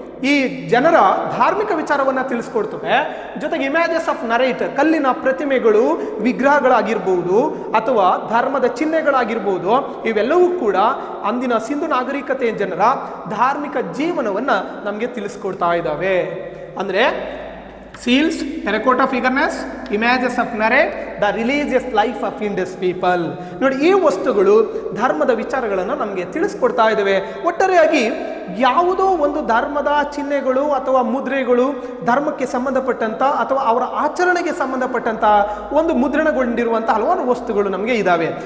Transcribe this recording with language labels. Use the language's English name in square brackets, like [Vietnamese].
[Kannada] ಈ ಜನರ ಧಾರ್ಮಿಕ ವಿಚಾರವನ್ನು ತಿಳಿಸ್ಕೊಡ್ತವೆ. ಜೊತೆಗೆ [English] images of narrate, [Kannada] ಕಲ್ಲಿನ ಪ್ರತಿಮೆಗಳು, ವಿಗ್ರಹಗಳಾಗಿರ್ಬೋದು ಅಥವಾ ಧರ್ಮದ ಚಿಹ್ನೆಗಳಾಗಿರ್ಬೋದು, ಇವೆಲ್ಲವೂ ಕೂಡ ಅಂದಿನ ಸಿಂಧು ನಾಗರಿಕತೆಯ ಜನರ ಧಾರ್ಮಿಕ ಜೀವನವನ್ನು ನಮಗೆ ತಿಳಿಸ್ಕೊಡ್ತಾ ಇದ್ದಾವೆ. ಅಂದರೆ [English] seals, terracotta figurines, images of narrate the religious life of Indus people. [Kannada] ನೋಡಿ, ಈ ವಸ್ತುಗಳು ಧರ್ಮದ ವಿಚಾರಗಳನ್ನು ನಮಗೆ ತಿಳಿಸ್ಕೊಡ್ತಾ ಇದ್ದಾವೆ. ಒಟ್ಟಾರೆಯಾಗಿ ಯಾವುದೋ ಒಂದು ಧರ್ಮದ ಚಿಹ್ನೆಗಳು ಅಥವಾ ಮುದ್ರೆಗಳು ಧರ್ಮಕ್ಕೆ ಸಂಬಂಧಪಟ್ಟಂಥ ಅಥವಾ ಅವರ ಆಚರಣೆಗೆ ಸಂಬಂಧಪಟ್ಟಂಥ ಒಂದು ಮುದ್ರಣಗೊಂಡಿರುವಂಥ ಹಲವಾರು ವಸ್ತುಗಳು ನಮಗೆ ಇದ್ದಾವೆ.